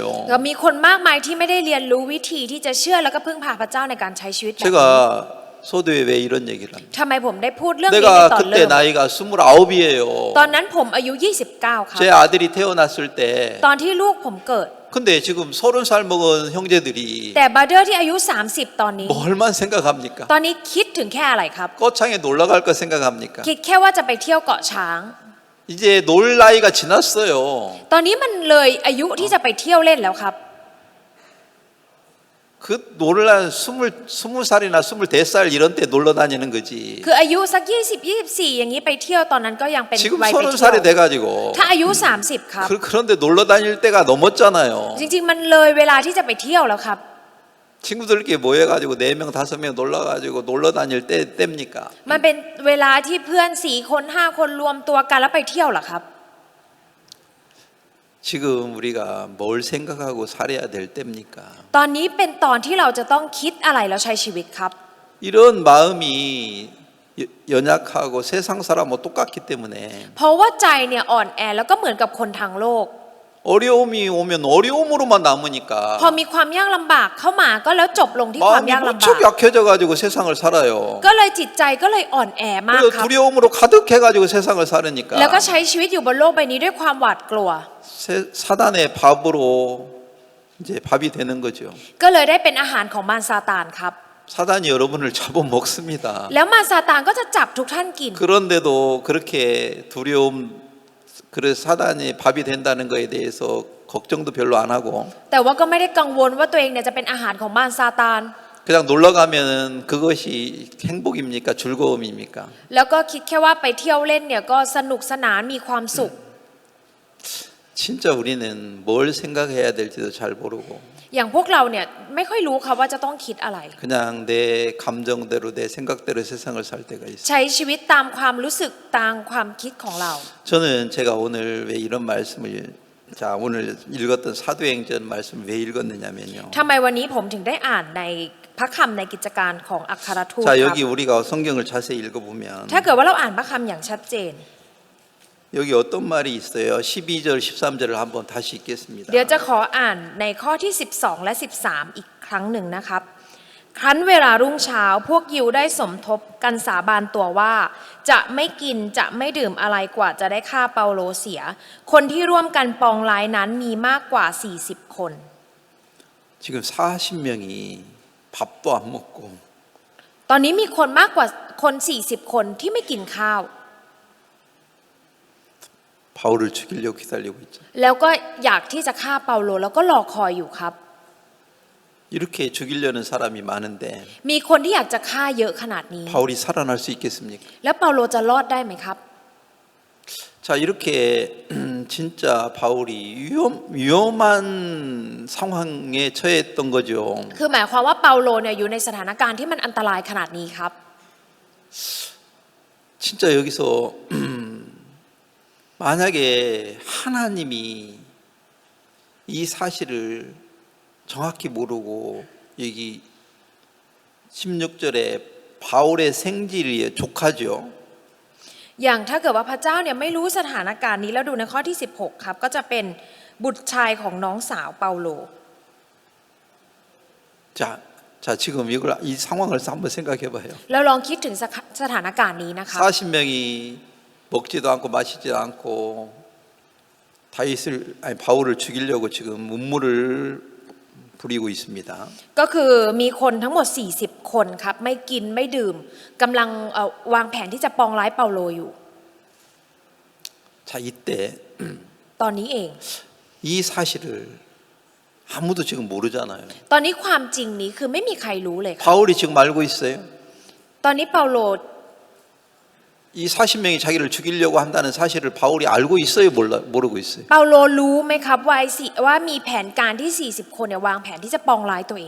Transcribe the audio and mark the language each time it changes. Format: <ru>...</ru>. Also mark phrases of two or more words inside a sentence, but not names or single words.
<th>ก็มีคนมากมายที่ไม่ได้เรียนรู้วิธีที่จะเชื่อแล้วก็พึ่งพาพระเจ้าในการใช้ชีวิตแบบนี้</th> <ko>제가 소도에 왜 이런 얘기를 합니까?</ko> <th>ทำไมผมได้พูดเรื่องนี้ใน</th> <ko>내가</ko> <th>ตอน</th> <ko>그때</ko> <th>เริ่ม</th> <ko>나이가 29이에요.</ko> <th>ตอนนั้นผมอายุ 29 ครับ</th> <ko>제 아들이 태어났을 때</ko> <th>ตอนที่ลูกผมเกิด</th> <ko>근데 지금 30살 먹은 형제들이</ko> <th>แต่บราเดอร์ที่อายุ 30 ตอนนี้</th> <ko>뭘만 생각합니까?</ko> <th>ตอนนี้คิดถึงแค่อะไรครับ</th> <ko>거창에 놀러 갈 거 생각합니까?</ko> <th>คิดแค่ว่าจะไปเที่ยวเกาะช้าง</th> <ko>이제 놀 나이가 지났어요.</ko> <th>ตอนนี้มันเลยอายุที่จะไปเที่ยวเล่นแล้วครับ</th> <ko>그 놀라 20살이나 24살 이런 때 놀러 다니는 거지.</ko> <th>คืออายุสัก20 24 อย่างนี้ไปเที่ยวตอนนั้นก็ยังเป็น</th> <ko>지금</ko> <th>วัยไปเที่ยว</th> <ko>30살이 돼가지고</ko> <th>ถ้าอายุ 30 ครับ</th> <ko>그런데 놀러 다닐 때가 넘었잖아요.</ko> <th>จริงๆมันเลยเวลาที่จะไปเที่ยวแล้วครับ</th> <ko>친구들끼리 모여가지고 4명 5명 놀러가지고 놀러 다닐 때입니까?</ko> <th>มันเป็นเวลาที่เพื่อน4 คน 5 คนรวมตัวกันแล้วไปเที่ยวเหรอครับ</th> <ko>지금 우리가 뭘 생각하고 살아야 될 때입니까?</ko> <th>ตอนนี้เป็นตอนที่เราจะต้องคิดอะไรแล้วใช้ชีวิตครับ</th> <ko>이런 마음이 연약하고 세상 사람하고 똑같기 때문에</ko> <th>เพราะว่าใจเนี่ยอ่อนแอแล้วก็เหมือนกับคนทางโลก</th> <ko>어려움이 오면 어려움으로만 남으니까</ko> <th>พอมีความยากลำบากเข้ามาก็แล้วจบลงที่ความ</th> <ko>마음이</ko> <th>ยากลำบาก</th> <ko>무척 약해져가지고 세상을 살아요.</ko> <th>ก็เลยจิตใจก็เลยอ่อนแอมาก</th> <ko>그리고</ko> <th>ครับ</th> <ko>두려움으로 가득해가지고 세상을 살으니까</ko> <th>แล้วก็ใช้ชีวิตอยู่บนโลกใบนี้ด้วยความหวาดกลัว</th> <ko>사단의 밥으로 이제 밥이 되는 거죠.</ko> <th>ก็เลยได้เป็นอาหารของมารซาตานครับ</th> <ko>사단이 여러분을 잡아먹습니다.</ko> <th>แล้วมารซาตานก็จะจับทุกท่านกิน</th> <ko>그런데도 그렇게 두려움, 그래서 사단이 밥이 된다는 거에 대해서 걱정도 별로 안 하고</ko> <th>แต่ว่าก็ไม่ได้กังวลว่าตัวเองเนี่ยจะเป็นอาหารของมารซาตาน</th> <ko>그냥 놀러 가면은 그것이 행복입니까? 즐거움입니까?</ko> <th>แล้วก็คิดแค่ว่าไปเที่ยวเล่นเนี่ยก็สนุกสนานมีความสุข</th> <ko>진짜 우리는 뭘 생각해야 될지도 잘 모르고</ko> <th>อย่างพวกเราเนี่ยไม่ค่อยรู้ครับว่าจะต้องคิดอะไร</th> <ko>그냥 내 감정대로 내 생각대로 세상을 살 때가 있어요.</ko> <th>ใช้ชีวิตตามความรู้สึกตามความคิดของเรา</th> <ko>저는 제가 오늘 왜 이런 말씀을 자 오늘 읽었던 사도행전 말씀 왜 읽었느냐면요.</ko> <th>ทำไมวันนี้ผมถึงได้อ่านในพระคำในกิจการของอัครทูต</th> <ko>자</ko> <th>ครับ</th> <ko>여기 우리가 성경을 자세히 읽어보면</ko> <th>ถ้าเกิดว่าเราอ่านพระคำอย่างชัดเจน</th> <ko>여기 어떤 말이 있어요. 12절 13절을 한번 다시 읽겠습니다.</ko> <th>เดี๋ยวจะขออ่านในข้อที่ 12 และ 13 อีกครั้งหนึ่งนะครับ ครั้นเวลารุ่งเช้าพวกยิวได้สมทบกันสาบานตัวว่า จะไม่กินจะไม่ดื่มอะไรกว่าจะได้ฆ่าเปาโลเสีย คนที่ร่วมกันปองร้ายนั้นมีมากกว่า 40 คน</th> <ko>지금 40명이 밥도 안 먹고</ko> <th>ตอนนี้มีคนมากกว่าคน40คนที่ไม่กินข้าว</th> <ko>바울을 죽이려고 기다리고 있죠.</ko> <th>แล้วก็อยากที่จะฆ่าเปาโลแล้วก็รอคอยอยู่ครับ</th> <ko>이렇게 죽이려는 사람이 많은데</ko> <th>มีคนที่อยากจะฆ่าเยอะขนาดนี้</th> <ko>바울이 살아날 수 있겠습니까?</ko> <th>แล้วเปาโลจะรอดได้ไหมครับ</th> <ko>자, 이렇게 진짜 바울이 위험한 상황에 처했던 거죠.</ko> <th>คือหมายความว่าเปาโลเนี่ยอยู่ในสถานการณ์ที่มันอันตรายขนาดนี้ครับ</th> <ko>진짜 여기서 만약에 하나님이 이 사실을 정확히 모르고 여기 16절에 바울의 생질이 족하죠.</ko> <th>อย่างถ้าเกิดว่าพระเจ้าเนี่ยไม่รู้สถานการณ์นี้แล้วดูในข้อที่16ครับก็จะเป็นบุตรชายของน้องสาวเปาโล</th> <ko>자, 지금 이 상황을 한번 생각해 봐요.</ko> <th>แล้วลองคิดถึงสถานการณ์นี้นะครับ</th> <ko>40명이 먹지도 않고 마시지도 않고 바울을 죽이려고 지금 음모를 부리고 있습니다.</ko> <th>ก็คือมีคนทั้งหมด40คนครับไม่กินไม่ดื่มกำลังวางแผนที่จะปองร้ายเปาโลอยู่</th> <ko>자, 이때</ko> <th>ตอนนี้เอง</th> <ko>이 사실을 아무도 지금 모르잖아요.</ko> <th>ตอนนี้ความจริงนี้คือไม่มีใครรู้เลยครับ</th> <ko>바울이 지금 알고 있어요.</ko> <th>ตอนนี้เปาโล</th> <ko>이 40명이 자기를 죽이려고 한다는 사실을 바울이 알고 있어요, 모르고 있어요.</ko> <th>เปาโลรู้ไหมครับว่ามีแผนการที่40คนเนี่ยวางแผนที่จะปองร้ายตัวเอง</th>